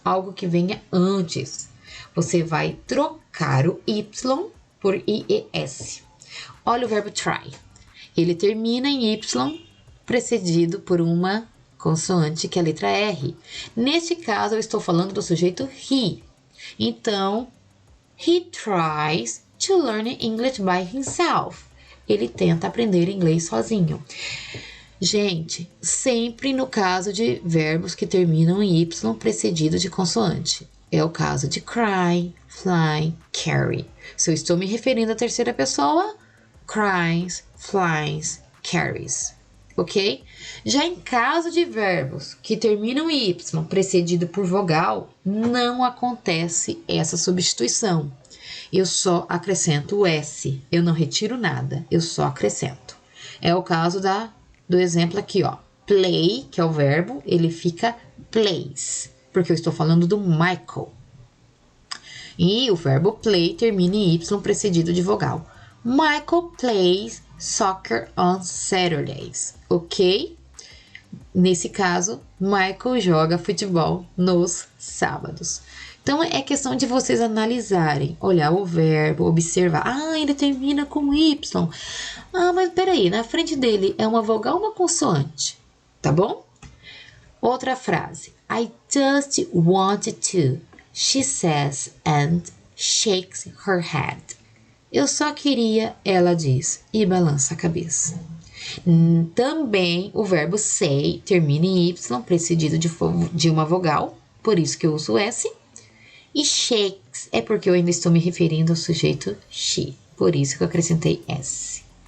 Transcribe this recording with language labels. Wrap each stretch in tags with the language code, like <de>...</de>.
<pt>Algo que venha antes. Você vai trocar o Y por IES. Olha o verbo try. Ele termina em Y, precedido por uma consoante, que é a letra R. Neste caso, eu estou falando do sujeito he.</pt> <en>Então, he tries to learn English by himself.</en> <pt>Ele tenta aprender inglês sozinho. Gente, sempre no caso de verbos que terminam em Y precedido de consoante. É o caso de cry, fly, carry. Se eu estou me referindo à terceira pessoa, cries, flies, carries. Ok? Já em caso de verbos que terminam em Y precedido por vogal, não acontece essa substituição. Eu só acrescento o S. Eu não retiro nada, eu só acrescento. É o caso do exemplo aqui, ó. Play, que é o verbo, ele fica plays, porque eu estou falando do Michael. E o verbo play termina em Y precedido de vogal.</pt> <en>Michael plays soccer on Saturdays, ok?</en> <pt>Nesse caso, Michael joga futebol nos sábados. Então, é questão de vocês analisarem, olhar o verbo, observar. Ele termina com Y. Mas peraí, na frente dele é uma vogal ou uma consoante? Tá bom? Outra frase.</pt> <en>I just wanted to, she says and shakes her head.</en> <pt>Eu só queria, ela diz, e balança a cabeça. Também o verbo say termina em Y, precedido de uma vogal, por isso que eu uso S. E shakes é porque eu ainda estou me referindo ao sujeito she, por isso que eu acrescentei S.</pt>